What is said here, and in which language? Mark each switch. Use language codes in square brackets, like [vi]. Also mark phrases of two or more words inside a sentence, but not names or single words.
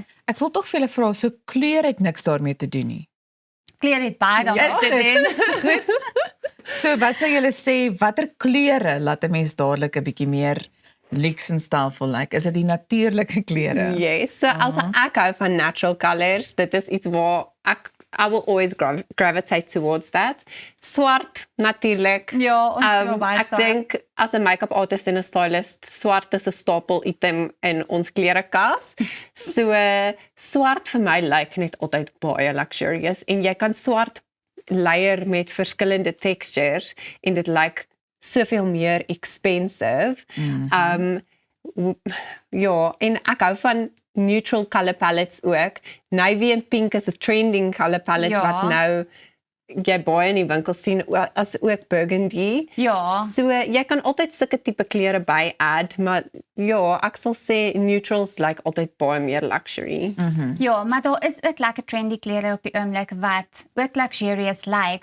[af] Ek wil tog vir julle vra, so kleur het niks daarmee te doen nie. Kleur het baie daarmee te doen. Goed. So wat sou julle sê, watter kleure laat 'n mens dadelik 'n bietjie meer luks en stylvol lyk? Is dit die natuurlike kleure? Yes, so as ek hou van [en] natural colors, [af] dit is iets waar [en] I will always gravitate towards that. [af] Swart, natuurlik. Ja, ons ek dink as 'n [en] make-up artist [af] en 'n stylist, swart is 'n stapel item in ons klerekas. So swart vir my lyk net altyd baie luxurious en jy kan swart layer met verskillende textures en dit lyk soveel meer expensive. Ja, en ek hou van [en] neutral color palettes [af] ook. Navy en pink is 'n [en] trending color palette [af] wat nou jy baie in die winkel sien, as ook burgundy. Ja. So jy kan altyd sulke tipe klere by add, maar ja, ek sal sê neutrals lyk altyd baie meer luxury. Ja, maar daar is ook lekker trendy klere op die oomblik wat ook luxurious lyk.